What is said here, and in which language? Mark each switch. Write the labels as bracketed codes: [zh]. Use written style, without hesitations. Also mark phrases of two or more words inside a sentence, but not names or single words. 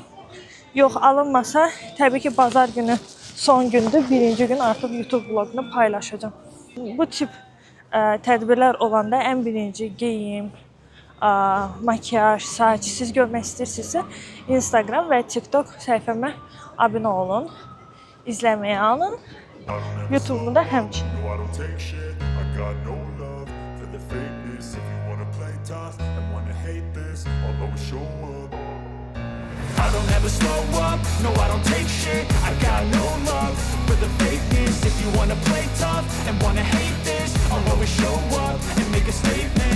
[az] Yox, alınmasa, təbii ki, bazar günü son gündür, birinci gün artıq YouTube vloqunu paylaşacağam. Bu tip tədbirlər olanda ən birinci geyim, makiyaj, saç, siz görmək istəyirsinizsə Instagram və TikTok səhifəmə abunə olun, izləməyə alın. YouTube'umu da həmçinin. [en] No, I don't take shit. I got no love for the fakeness. If you wanna play tough and wanna hate this, I'll always show up. I don't ever slow up. No, I don't take shit. I got no love for the fakeness. If you wanna play tough and wanna hate this, I'll always show up and make a statement.